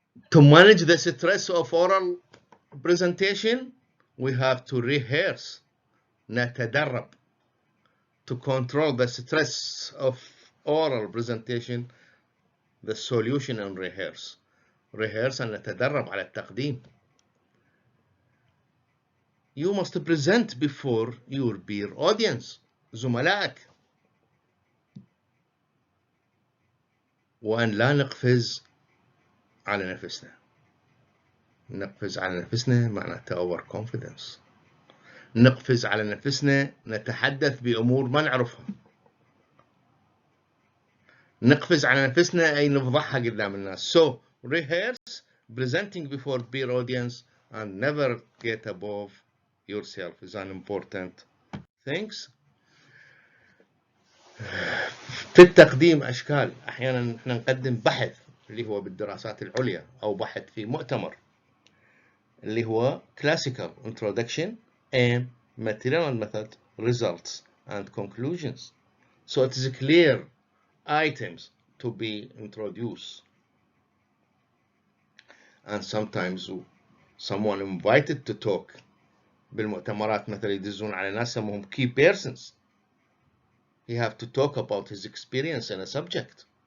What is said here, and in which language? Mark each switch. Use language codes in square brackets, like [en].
[en] To manage the stress of oral presentation, we have to rehearse. [ar] نتدرب. [en] To control the stress of oral presentation, the solution and rehearse. Rehearse and [ar] نتدرب على التقديم. [en] You must present before your peer audience, [ar] زملائك. وأن لا نقفز على نفسنا. نقفز على نفسنا معناته [en] over confidence. [ar] نقفز على نفسنا نتحدث بأمور ما نعرفها. نقفز على نفسنا أي نفضحها قدام الناس. [en] So rehearse presenting before peer audience and never get above yourself is an important things. [ar] في التقديم أشكال. أحيانا إحنا نقدم بحث اللي هو بالدراسات العليا أو بحث في مؤتمر اللي هو [en] classical introduction and material and method, results and conclusions. So it is clear items to be introduced. And sometimes someone invited to talk [ar] بالمؤتمرات مثلا يدزون على ناس سموهم [en] key persons. He have to talk about his experience in a subject.